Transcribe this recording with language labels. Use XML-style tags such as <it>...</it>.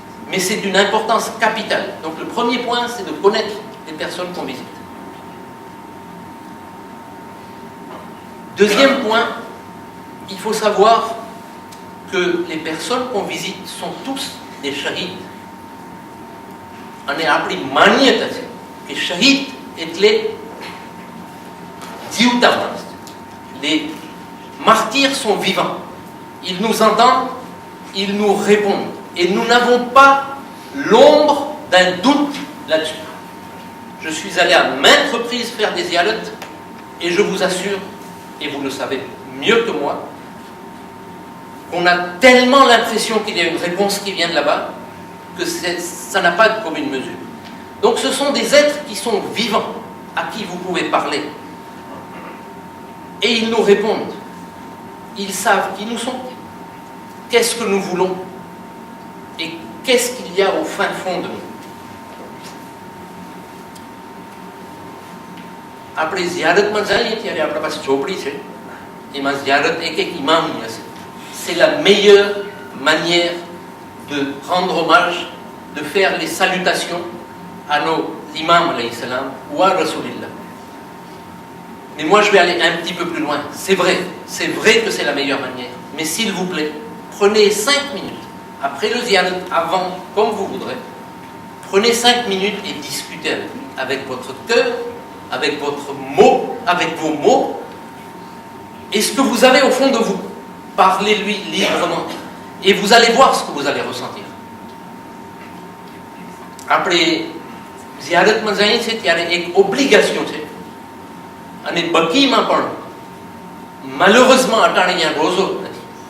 <fr>Mais c'est d'une importance capitale. Donc le premier point, c'est de connaître les personnes qu'on visite. Deuxième point, il faut savoir que les personnes qu'on visite sont tous des shahids.</fr> <gu>અને આપણી માન્યતા છે કે શહીદ એટલે જીવતા માણસ.</gu> <fr>Les martyrs sont vivants. Ils nous entendent, ils nous répondent. Et nous n'avons pas l'ombre d'un doute là-dessus. Je suis allé à maintes reprises faire des ziyarats et je vous assure, et vous le savez mieux que moi, qu'on a tellement l'impression qu'il y a une réponse qui vient de là-bas que ça n'a pas de commune mesure. Donc ce sont des êtres qui sont vivants, à qui vous pouvez parler. Et ils nous répondent. Ils savent qui nous sommes, qu'est-ce que nous voulons, et qu'est-ce qu'il y a au fin fond de nous.</fr> <gu>Après ziyaratમાં જઈએ ત્યારે આપણા પાસે ઝોપડી છે, એમાં ziyarat એક imamની હશે.</gu> <fr>C'est la meilleure manière de rendre hommage, de faire les salutations à nos imams alayhi salam ou à Rasulillah. Mais moi je vais aller un petit peu plus loin. C'est vrai que c'est la meilleure manière. Mais s'il vous plaît, prenez 5 minutes, après le ziyarat, avant, comme vous voudrez, prenez 5 minutes et discutez avec lui, avec votre cœur, avec votre mot, avec vos mots, et ce que vous avez au fond de vous. Parlez-lui librement. Et vous allez voir ce que vous allez ressentir.</fr> <gu>Après, ziyaratમાં જઈએ છે ત્યારે એક obligation છે. અને બકીમાં પણ malheureusement અટાણે અહીંયા રોઝો નથી.</gu>